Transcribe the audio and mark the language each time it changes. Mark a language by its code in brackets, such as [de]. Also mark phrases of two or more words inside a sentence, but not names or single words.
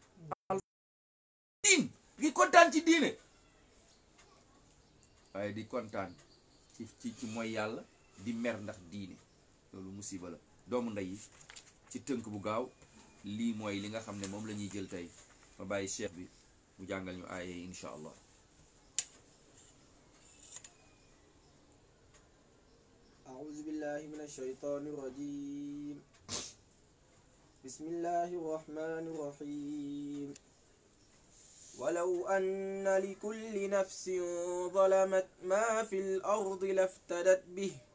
[wo] diin ngi kontaan ci diine waaye di kontaan ci mooy yàlla di mer ndax diine loolu musiba la doomu ndey yi ci tënk bu gaaw lii mooy li nga xam ne moom la ñuy jël tey ma bàyyi cheikh bi mu jàngal ñu aaye [ar] إن شاء الله أعوذ بالله من الشيطان الرجيم بسم الله الرحمن الرحيم ولو أن لكل نفس ظلمت ما في الأرض لافتدت به